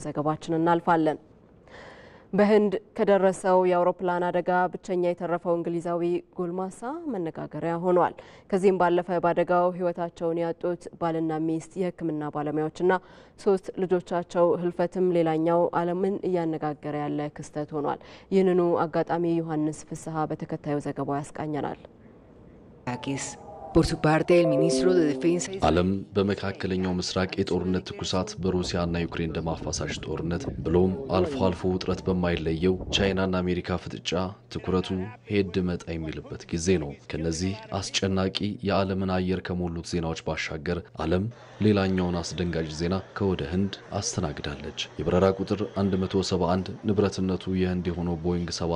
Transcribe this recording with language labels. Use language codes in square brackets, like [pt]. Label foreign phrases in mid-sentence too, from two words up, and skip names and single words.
[am] ዘገባችን እናልፋለን። በህንድ ከደረሰው የአውሮፕላን አደጋ ብቸኛ የተረፈው እንግሊዛዊ ጎልማሳ መነጋገሪያ ሆኗል። ከዚህም ባለፈ በአደጋው ህይወታቸውን ያጡት ባልና ሚስት የሕክምና ባለሙያዎችና 3 ልጆቻቸው ህልፈትም ሌላኛው ዓለምን እያነጋገረ ያለ ክስተት ሆኗል። ይህንኑ አጋጣሚ ዮሐንስ ፍስሐ በተከታዩ ዘገባው ያስቃኘናል። [es] Por su parte, el ministro de Defensa [am] ዓለም በመካከለኛው ምስራቅ የጦርነት ትኩሳት በሩሲያና ዩክሬን ደም አፋሳሽ ጦርነት ብሎም አልፎ አልፎ ውጥረት በማይለየው ቻይናና አሜሪካ ፍጥጫ ትኩረቱ ሄድ መጣ የሚልበት ጊዜ ነው። ከነዚህ አስጨናቂ የዓለምን አየር ከሞሉት ዜናዎች ባሻገር ዓለም ሌላኛውን አስደንጋጭ ዜና ከወደ ህንድ አስተናግዳለች። የበረራ ቁጥር 171 ንብረትነቱ የህንድ የሆነው ቦይንግ